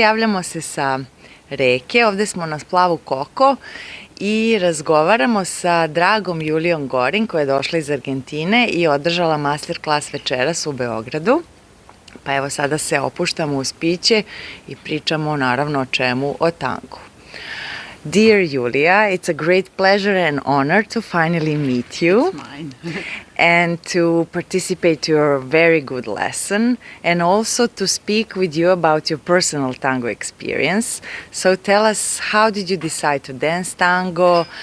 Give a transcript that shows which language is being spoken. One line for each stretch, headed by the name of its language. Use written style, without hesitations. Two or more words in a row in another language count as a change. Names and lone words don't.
Serbian: Javljamo se sa reke, ovde smo na splavu Koko i razgovaramo sa dragom Julijom Gorin koja je došla iz Argentine i održala masterclass večeras u Beogradu. Pa evo sada se opuštamo uz piće i pričamo naravno o čemu, o tangu.
English: Dear Julia, it's a great pleasure and honor to finally meet you. It's mine. And to participate to your very good lesson and also to speak with you about your personal tango experience. So tell us, how did you decide to dance tango?